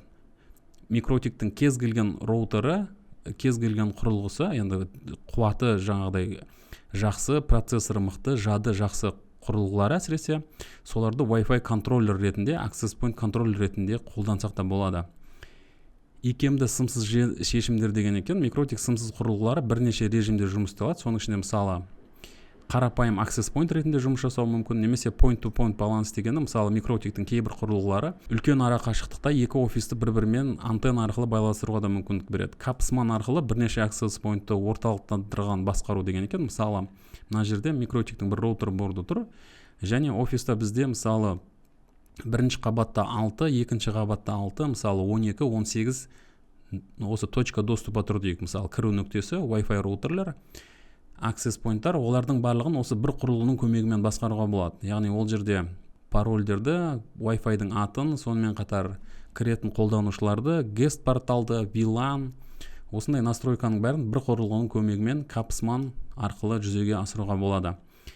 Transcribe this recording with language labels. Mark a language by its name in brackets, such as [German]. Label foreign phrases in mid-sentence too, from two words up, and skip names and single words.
[Kazakh] Микротиктің кез келген роутері, кез келген құрылғысы, енді қуаты жаңағыдай жақсы, процессоры мықты, жады жақсы құрылғылар әсіресе, соларды Wi-Fi контроллер ретінде, [English] Access Point [Kazakh] контроллер ретінде қолдансақ та болады. Икемді сымсыз шешімдер деген екен, микротик сымсыз құрылғылары бірнеше режимде жұмыс істеледі. Соның ішінде мысалы қарапайым [English] access point [Kazakh] ретінде жұмыс жасау мүмкін, немесе point-to-point баланс дегені, мысалы микротиктің кейбір құрылғылары үлкен ара қашықтықта екі офисті бір-бірімен антенна арқылы байланыстыруға да мүмкіндік береді. Capsman арқылы бірнеше [English] access point- [Kazakh] ты орталықтандырған басқару деген екен. Мысалы, мына жерде микротиктің бір роутер борды тұр, және офиста бізде мысалы бірінші қабатта 6, екінші қабатта 6, мысалы 12, 18 осы [Russian] точка доступа [Kazakh] тұр дейік. Мысалы кіру нүктесі, Wi-Fi роутерлер, [English] access point- [Kazakh] тар, олардың барлығын осы бір құрылғының көмегімен басқаруға болады. Яғни ол жерде парольдерді, Wi-Fi-дің атын, сонымен қатар кіретін қолданушыларды, guest порталды, VLAN, осындай настройканың бәрін бір құрылғының көмегімен Capsman арқылы жүзеге асыруға болады.